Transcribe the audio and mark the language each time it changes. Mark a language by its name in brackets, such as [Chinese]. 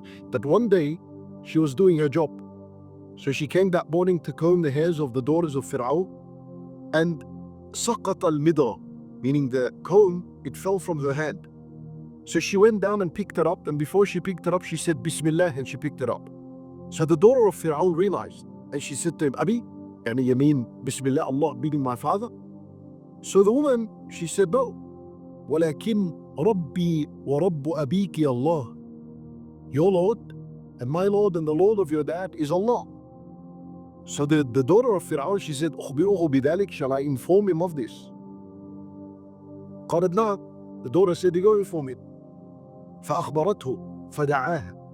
[English] That one day she was doing her job. So she came that morning to comb the hairs of the daughters of Fir'aun, and [Arabic] سقط المدى, [English] meaning the comb, it fell from her hand. So she went down and picked it up, and before she picked it up, she said Bismillah, and she picked it up. So the daughter of Fir'aun realized, and she said to him, Abi, yani you mean Bismillah, Allah, meaning my father? So the woman, she said, no. [Arabic] ولكن ربي ورب أبيك Allah. [English] Your Lord and my Lord and the Lord of your dad is Allah. So the daughter of Fir'aun, she said, [Arabic] أخبره بذلك, [English] shall I inform him of this? [Arabic] قالت نعم. [English] The daughter said, go inform him. [Arabic] فأخبرته فدعاها.